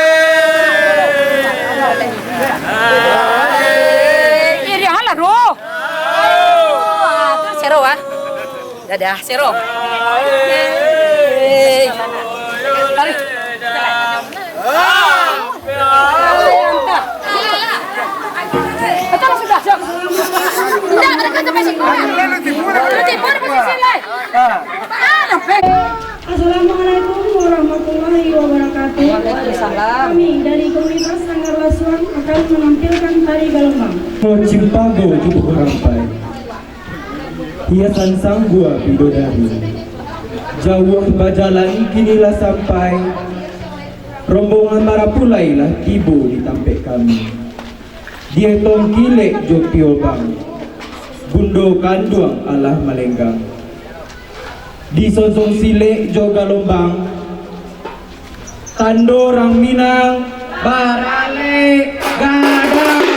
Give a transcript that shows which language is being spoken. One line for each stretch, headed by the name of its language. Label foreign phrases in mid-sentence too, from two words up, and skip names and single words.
Arabic: iri hala ro sero ah dadah sero tarik السلام عليكم ورحمة الله وبركاته.
Indonesian: Kami dari komunitas Sanggar Lasuan akan menampilkan tari Galembang.
Minangkabau: Cimpago cukup rampai, hiasan sang gua bidodari. Jauh bajalan kinilah sampai, rombongan marapulailah tibo di tampek kami. Dia tong kilek jo piobang, bundo kanduang alah malenggang. Di sonsong silek jo galombang, tando orang Minang barale gadang.